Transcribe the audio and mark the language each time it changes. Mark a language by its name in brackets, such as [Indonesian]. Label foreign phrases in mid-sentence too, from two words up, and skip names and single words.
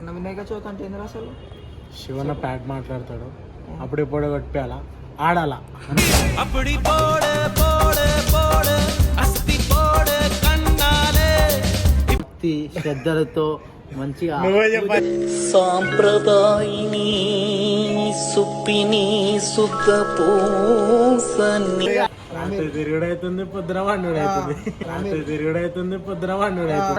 [Telugu] వినాయక చవితి అంటే ఏంది అసలు? శివన్న ప్యాట్ మాట్లాడతాడు, అప్పుడు ఎప్పుడు కొట్టాలా ఆడాలా [Tamil] அப்படி போடு போடு போடு அஸ்தி போடு கண்ணாலே [Telugu] భక్తి శ్రద్ధలతో మంచిగా నువ్వే చెప్పాలి. సాంప్రదాయిని సుప్పిని సుత పూసని తిరుగుడైతుంది పొద్దున వండుడు అవుతుంది, తిరుగుడైతుంది పొద్దున వండుడు అవుతుంది.